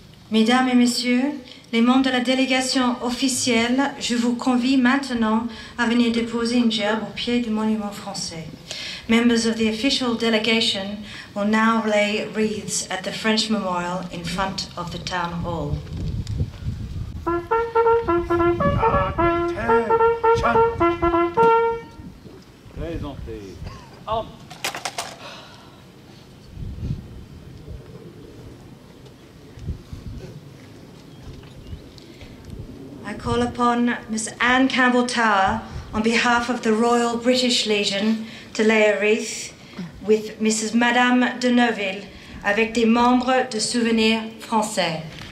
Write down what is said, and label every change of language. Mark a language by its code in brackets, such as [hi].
[fr] Mesdames et messieurs, les membres de la délégation officielle, je vous convie maintenant à venir déposer une gerbe au pied du monument français. [en] Members of the official delegation will now lay wreaths at the French Memorial in front of the Town Hall. [fr] Présentez. [en] I call upon Miss Anne Campbell-Tower on behalf of the Royal British Legion to lay a wreath with Mrs. [fr] Madame de Neuville avec des membres de Souvenirs français.